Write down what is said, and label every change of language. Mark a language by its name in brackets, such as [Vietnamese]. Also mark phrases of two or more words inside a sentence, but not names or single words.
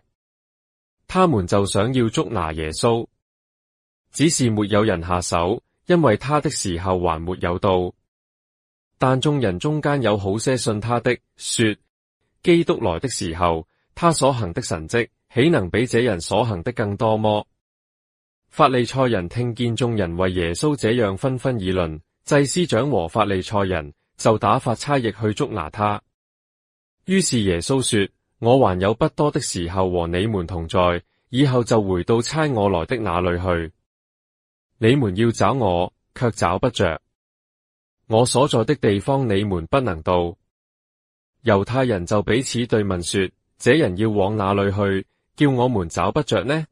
[Chinese] 他們就想要捉拿耶穌，只是沒有人下手，因為他的時候還沒有到。但眾人中間有好些信他的，說：基督來的時候，他所行的神蹟，豈能比這人所行的更多麼？法利賽人聽見眾人為耶穌這樣紛紛議論，祭司長和法利賽人就打發差役去捉拿他。於是耶穌說：我還有不多的時候和你們同在，以後就回到差我來的那裏去。你們要找我，卻找不着。我所在的地方你們不能到。猶太人就彼此對問說：這人要往哪裏去，叫我們找不着呢？